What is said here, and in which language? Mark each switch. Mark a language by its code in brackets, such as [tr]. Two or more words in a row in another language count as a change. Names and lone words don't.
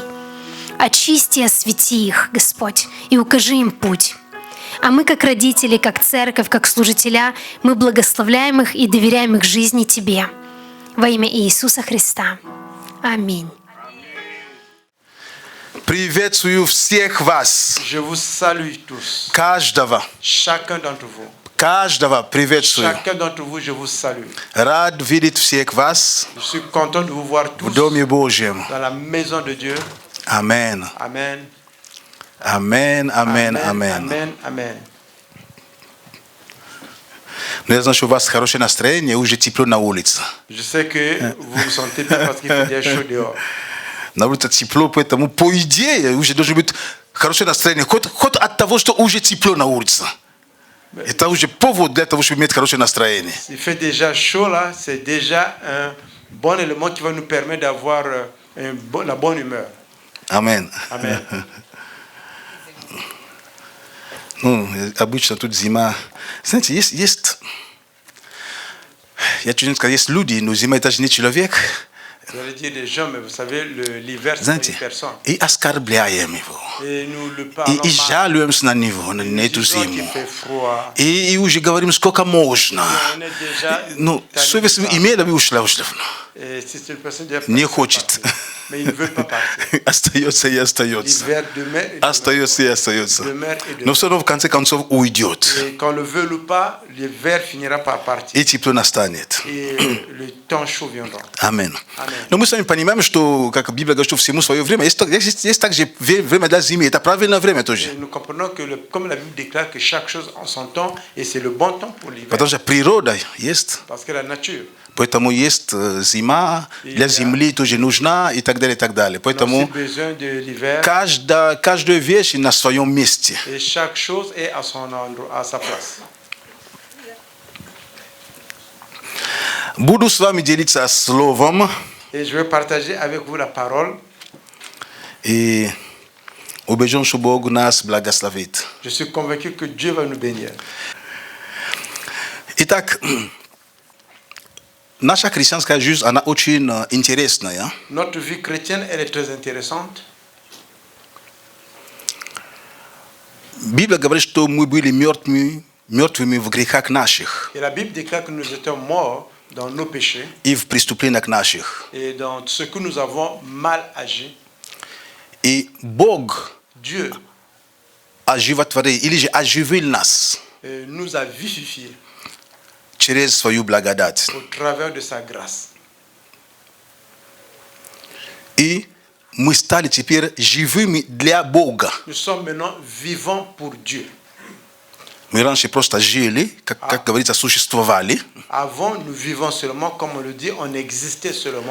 [ru] Очисти и освети их, Господь, и укажи им путь. А мы, как родители, как церковь, как служителя, мы благословляем их и доверяем их жизни Тебе. Во имя Иисуса Христа. Аминь. Приветствую всех вас. [fr] Je vous salue tous. [ru] Каждого. [fr] Chacun d'entre vous. [ru] Каждого приветствую. [fr] Chacun d'entre vous, je vous salue. [ru] Рад видеть всех вас [fr] Je suis content de vous voir [ru] в [fr] tous [ru] Доме Божьем. [fr] dans la maison de Dieu. [ru] Амен. [fr] Amen. [ru] Амен, амен, амен. [fr] Amen. Amen. [ru] Но я знаю, что у вас хорошее настроение, уже тепло на улице. [fr] Je sais que vous vous sentez bien parce qu'il fait bien chaud dehors. [ru] На улице тепло, поэтому по идее уже должно быть хорошее настроение. Хоть от того, что уже тепло на улице. Это уже повод для того, чтобы иметь хорошее настроение. [fr] Il fait déjà chaud là, c'est déjà un bon élément qui va nous permettre d'avoir la bonne humeur. Amen. Amen. [ru] Ну, обычно тут зима. Знаете, я чуть не сказал, есть люди, но зима это же не человек. [fr] Vous allez dire des gens, mais vous savez, l'hiver, c'est [ru] Знаете, [fr] une personne. [ru] и оскорбляем его. [fr] Et nous le parlons [ru] И жалуемся на него, на эту [fr] disons qu'il [ru] зиму. [fr] fait froid. [ru] И уже говорим, сколько можно. [fr] On est déjà [ru] Ну, [fr] tanné [ru] совесть [fr] de ça. [ru] имеет, а вы ушла уже давно. [fr] Et si c'est une personne déjà [ru] Не [fr] partie, [ru] хочет. [fr] mais il ne veut pas partir. [ru] Остается и остается. [fr] L'hiver demeure et [ru] Остается и остается. [fr] demeure et [ru] Но [fr] demeure. [ru] все равно в конце концов уйдет. [fr] Et qu'on le veuille ou pas, l'hiver finira par partir. [ru] И тепло настанет. [fr] Et le temps chaud viendra. [ru] Амин. [fr] Amen. [ru] Но мы с вами понимаем, что, как Библия говорит, что всему свое время. Есть также время для зимы. Это правильное время [fr] Et [ru] тоже. [fr] nous comprenons que, comme la Bible déclare, que chaque chose en son temps, et c'est le bon temps pour l'hiver. [ru] Потому что природа есть. [fr] Parce que la nature, [ru] Поэтому есть зима, для земли тоже нужна и так далее, и так далее. [fr] on a aussi [ru] Поэтому [fr] besoin de l'hiver, [ru] каждая вещь на своем месте. [fr] et chaque chose est à son endroit, à sa place. [ru] Буду с вами делиться словом [fr] Et je vais partager avec vous la parole. [ru] и убежден, что Бог нас благословит. [fr] Je suis convaincu que Dieu va nous bénir. [ru] Итак, наша христианская жизнь, она очень интересная. [fr] Notre vie chrétienne, elle est très intéressante. [ru] Библия говорит, что мы были мертвыми в грехах наших [fr] Et la Bible déclare que nous étions morts dans nos péchés [ru] и в преступлениях наших. [fr] et dans ce que nous avons mal agi. [ru] И Бог [fr] Dieu [ru] оживотворил или же оживил нас [fr] nous a vivifiés [ru] через свою благодать. [fr] au travers de sa grâce. [ru] И мы стали теперь живыми для Бога. [fr] Nous sommes maintenant vivants pour Dieu. [ru] Мы раньше просто жили, как говорится, существовали. [fr] Avant, nous vivons seulement, comme on le dit, on existait seulement.